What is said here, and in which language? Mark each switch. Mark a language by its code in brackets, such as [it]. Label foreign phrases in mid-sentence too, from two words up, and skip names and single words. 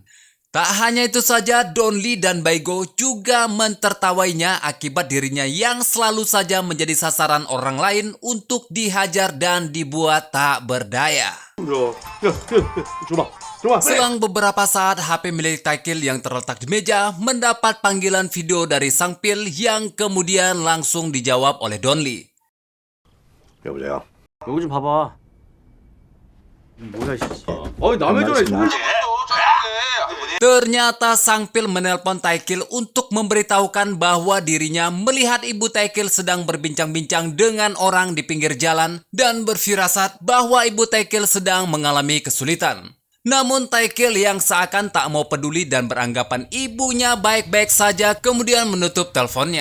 [id] Tak hanya itu saja, Don Lee dan Baigo juga mentertawainya akibat dirinya yang selalu saja menjadi sasaran orang lain untuk dihajar dan dibuat tak berdaya. Selang beberapa saat, HP milik Taekil yang terletak di meja mendapat panggilan video dari sang pil yang kemudian langsung dijawab oleh Don Lee. [ko] 여보세요. 여기 좀 봐봐. 뭐야, 씨. 남의 전화에 [id] Ternyata sang pil menelpon Taekil untuk memberitahukan bahwa dirinya melihat ibu Taekil sedang berbincang-bincang dengan orang di pinggir jalan dan berfirasat bahwa ibu Taekil sedang mengalami kesulitan. Namun Taekil yang seakan tak mau peduli dan beranggapan ibunya baik-baik saja kemudian menutup teleponnya.